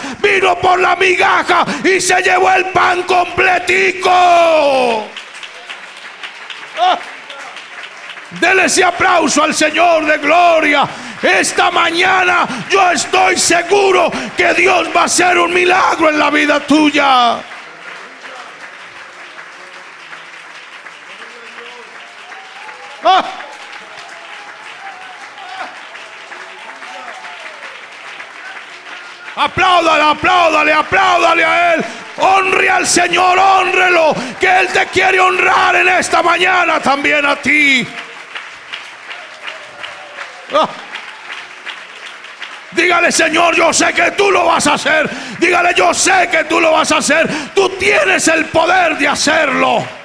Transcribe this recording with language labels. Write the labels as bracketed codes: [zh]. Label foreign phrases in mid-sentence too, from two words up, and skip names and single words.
[es] Vino por la migaja y se llevó el pan completico. Dele ese aplauso al Señor de gloria. Esta mañana yo estoy seguro que Dios va a hacer un milagro en la vida tuya. ¡Ah! Apláudale, apláudale, apláudale a Él. Honre al Señor, hónrelo, que Él te quiere honrar en esta mañana también a ti. ¡Ah! Dígale, Señor, yo sé que tú lo vas a hacer. Dígale, yo sé que tú lo vas a hacer. Tú tienes el poder de hacerlo.